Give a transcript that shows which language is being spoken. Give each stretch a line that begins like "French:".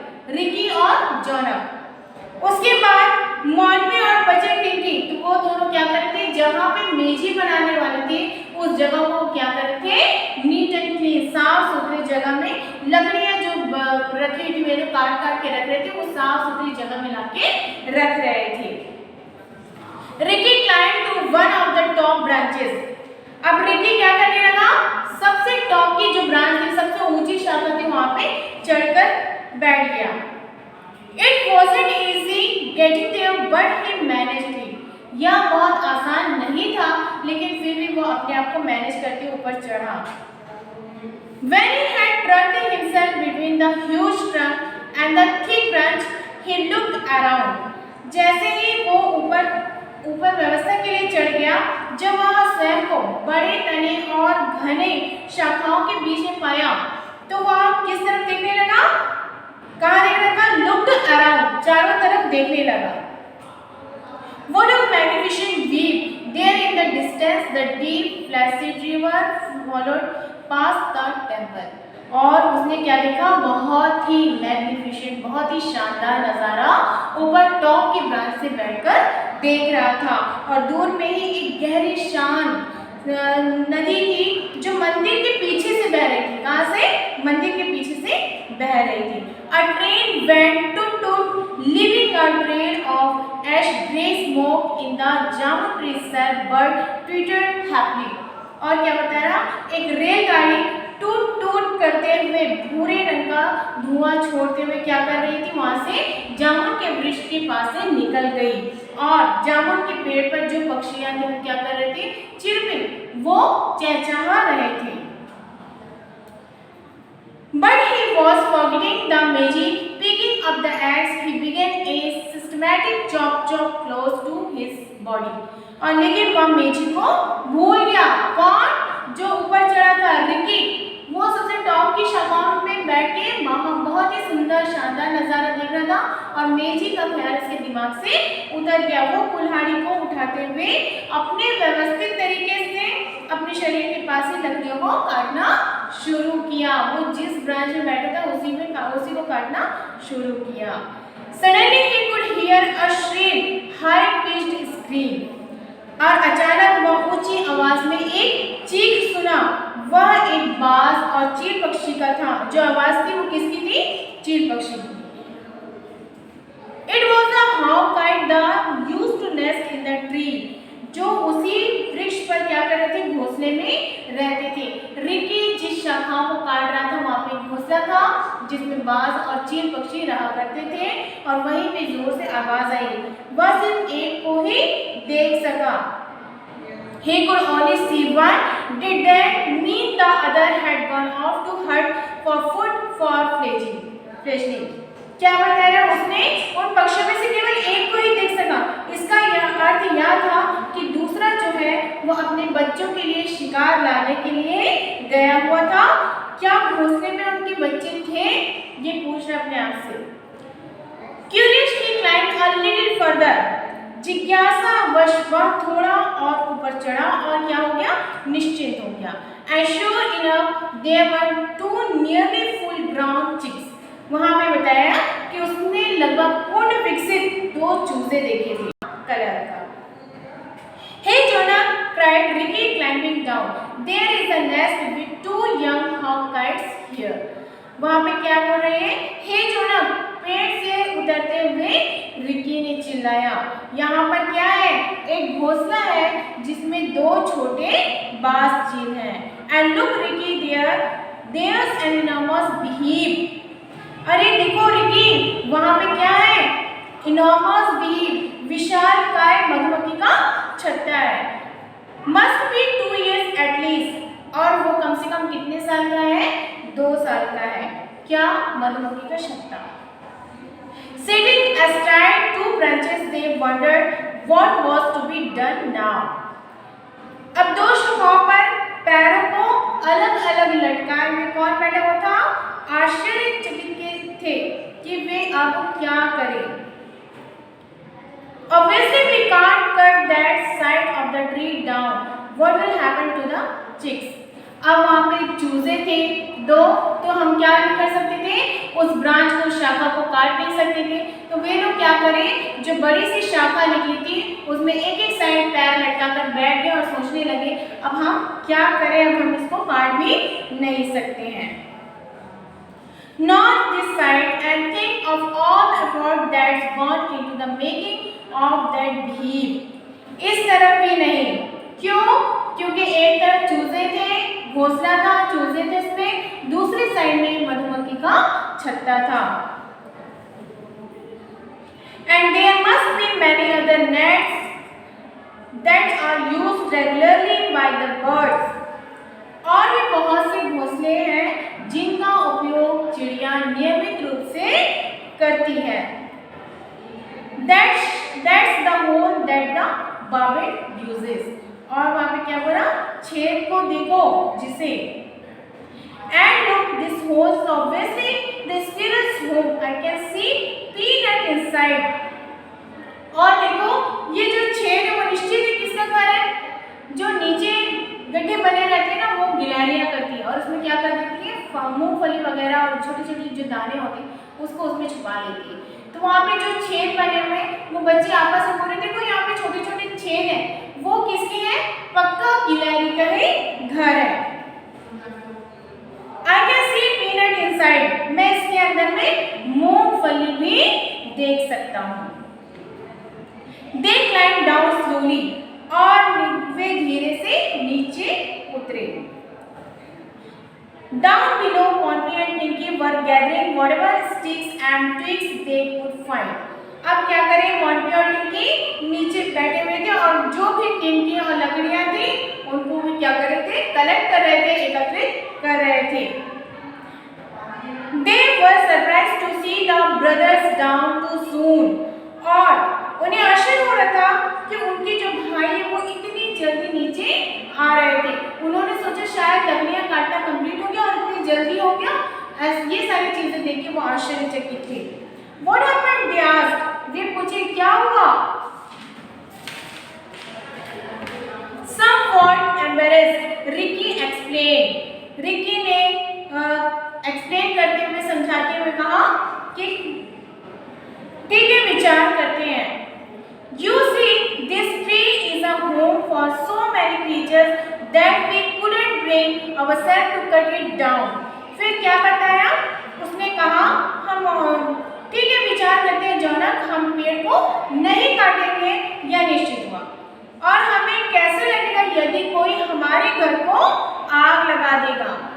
Hindi: Ricky और जॉनब। उसके बाद मॉन्टी और बचे टिंकी, तो वो दोनों क्या करते थे? जहाँ पे मेजी बनाने वाले थे उस जगह को क्या करते थे? नीट एंड क्लीन, साफ सुथरी जगह में लकड़ियाँ जो रखी थी, वे काट के रख रहे थे, वो साफ सुथरी जगह में लाके रख रहे थे।
English: Ricky climbed to one of the top branches.
Hindi: अब रिकी क्या करने लगा? सबसे टॉप की जो ब्रांच थी, सबसे ऊंची शाखा थी, वहां पे चढ़कर बैठ गया।
English: It wasn't easy getting there, but he managed it.
Hindi: यह बहुत आसान नहीं था, लेकिन फिर भी वो अपने आप को मैनेज करके ऊपर चढ़ा।
English: When he had trucked himself between the huge trunk and the thick branch, he looked around.
Hindi: जैसे ही वो ऊपर व्यवस्था के लिए चढ़ गया, जब वह स्वयं को बड़े तने और घने शाखाओं के बीच में पाया, तो वह किस तरफ देखने लगा? कहाँ देख रहा था?
English: Looked around,
Hindi: चारों तरफ देखने लगा।
English: What a magnificent view! There in the distance, the deep, placid river followed past the temple.
Hindi: और उसने क्या देखा? बहुत ही मैग्निफिसेंट, बहुत ही शानदार नज़ारा ऊपर टॉप की ब्रांच से बैठकर देख रहा था। और दूर में ही एक गहरी शांत नदी थी जो मंदिर के पीछे से बह रही थी। कहाँ से? मंदिर के पीछे से बह रही थी।
English: A train went tut-tut, leaving a trail of ash-gray smoke in the jamun tree cell. Bird twittered happily.
Hindi: और क्या बता रहा? एक रेलगाड़ी टूट टूट करते हुए भूरे रंग का धुआं छोड़ते हुए क्या कर रही थी? वहां से जामुन के वृक्ष के पास से निकल गई, और जामुन के पेड़ पर जो पक्षियां थे वो क्या कर रहे थे?
English: chirping,
Hindi: वो चहचहा रहे थे।
English: But he was forgetting the magic Picking up the axe, he began a systematic chop close to his body.
Hindi: और लेकिन वह मेजी को भूल गया। कौन? जो ऊपर चढ़ा था, रिकी। वो सबसे टॉप की शाखाओं में बैठ के बहुत ही सुंदर शानदार नजारा देख रहा था और मेजी का ख्याल इसके दिमाग से उतर गया। वो कुल्हाड़ी को उठाते हुए अपने व्यवस्थित तरीके से अपने शरीर के पास ही लकड़ियों को काटना शुरू किया। वो जिस ब्रांच में बैठा था उसी को काटना शुरू किया।
English: Suddenly he could hear a shrill, high-pitched scream.
Hindi: और अचानक वह ऊंची आवाज में एक चीख सुना। वह एक बाज और चील पक्षी का था। जो आवाज थी वो किसकी थी? चील पक्षी की।
English: It was the hawk kite that used to nest in the tree.
Hindi: जो उसी वृक्ष पर क्या कर रहे थे? घोंसले में रहते थे। रिकी जिस शाखाओं को काट रहा था वहां पे घोंसला था जिसमें बाज और चील पक्षी रहा करते थे और वहीं पे जोर से आवाज आई। वह सिर्फ एक को ही देख सका।
English: He could only see one. Did that mean the other had gone off to hunt for food for fledgling?
Hindi: क्या बता रहा है? उसने उन पक्षियों में से केवल एक को ही देख सका। इसका अर्थ यह था कि दूसरा जो है वो अपने बच्चों के लिए शिकार लाने के लिए गया हुआ था। क्या घोंसले में उनके बच्चे थे? ये पूछ रहे अपने आप से।
English: Curiously climbed a little further.
Hindi: जिज्ञासावश वह थोड़ा और ऊपर चढ़ा और क्या हो गया? निश्चिंत हो गया।
English: And sure enough, there were two nearly full-grown chicks.
Hindi: वहाँ पे बताया कि उसने लगभग पूर्ण विकसित 2 चूजे देखे थे। कलर का।
English: Hey Jonah, cried Ricky climbing down. There is a nest with 2 young hawk kites here.
Hindi: वहाँ पे क्या बोल रहे हैं? Hey Jonah, पेड़ से उतरते हुए रिकी ने चिल्लाया। यहाँ पर क्या है? एक घोंसला है जिसमें 2 छोटे बाज चील हैं।
English: And look Ricky, there's an enormous beehive.
Hindi: अरे देखो रिकी, वहाँ पे क्या है?
English: Enormous beehive,
Hindi: विशालकाय मधुमक्खी का छत्ता है।
English: Must be 2 years at least.
Hindi: और वो कम से कम कितने साल का है? 2 साल का है। क्या? मधुमक्खी का छत्ता।
English: Sitting astride 2 branches, they wondered what was to be done now.
Hindi: अब 2 शाखाओं पर पैरों को अलग-अलग लटकाए हुए कौन बैठा हुआ था? आश्चर्यचकित थे कि वे अब क्या करें।
English: Obviously we can't cut that side of the tree down. What will happen to the chicks?
Hindi: अब वहाँ पे चूजे थे 2, तो हम क्या नहीं कर सकते थे? उस ब्रांच को, शाखा को काट नहीं सकते थे। तो वे लोग क्या करें? जो बड़ी सी शाखा निकली थी उसमें एक साइड पैर लटकाकर बैठ गए और सोचने लगे अब हम क्या करें? अब हम इसको काट भी नहीं सकते हैं।
English: Not this side, and think of all the effort that's gone into the making of that beehive.
Hindi: इस तरफ भी नहीं। क्यों? क्योंकि एक तरफ चूजे थे, घोंसला था, चूजे थे उसमें, दूसरी साइड में मधुमक्खी का छत्ता था।
English: And there must be many other nets that are used regularly by the birds.
Hindi: और भी बहुत से घोंसले हैं जिनका उपयोग चिड़िया नियमित रूप से करती है।
English: That's the hole that the barbet uses.
Hindi: और वहाँ पे क्या बोला? छेद को देखो जिसे।
English: And look, this hole is obviously the squirrel's home. I can see peanut inside.
Hindi: और देखो ये जो छेद है वो निश्चित ही किसका घर है? जो नीचे गड्ढे बने रहते हैं ना वो गिलहरियाँ करती है और उसमें क्या कर देती है? मूंगफली वगैरह और छोटी छोटी जो दाने होते हैं उसको उसमें छुपा लेती है। तो वहाँ पे जो छेद बने हुए वो बच्चे आपस में बोल रहे थे यहाँ पे छोटे छोटे छेद हैं, वो किसके हैं? पक्का गिलहरी का ही घर है।
English: I can see peanut inside.
Hindi: मैं इसके अंदर में मूंगफली भी देख सकता हूँ।
English: They climbed down slowly.
Hindi: और वे धीरे से नीचे उतरे।
English: Down below, Pompey and Tinky were gathering whatever sticks and twigs they could find.
Hindi: अब क्या करें? पॉम्पी और टिंकी नीचे बैठे हुए थे और जो भी टिंकी और लकड़ियां थी उनको भी क्या कर रहे थे? कलेक्ट कर रहे थे, एकत्रित कर रहे थे।
English: They were surprised to see the brothers down too soon.
Hindi: और उन्हें आश्चर्य हो रहा था कि उनके जो भाई है वो इतनी जल्दी नीचे आ रहे थे। उन्होंने सोचा शायद लकड़ियां काटना कंप्लीट हो गया और इतनी जल्दी हो गया। ये सारी चीजें देख के वो आश्चर्यचकित थे।
English: What happened? They asked.
Hindi: वे पूछे क्या हुआ?
English: Somewhat embarrassed, Ricky explained.
Hindi: Ricky ने एक्सप्लेन करते हुए समझाते हुए कहा कि ठीक है, विचार करते हैं।
English: You see, this tree is a home for so many creatures that we couldn't bring ourselves to cut it down.
Hindi: फिर क्या बताया? उसने कहा हम ठीक है, विचार करते हैं जॉनक, हम पेड़ को नहीं काटेंगे। यह निश्चित हुआ। और हमें कैसे लगेगा यदि कोई हमारे घर को आग लगा देगा?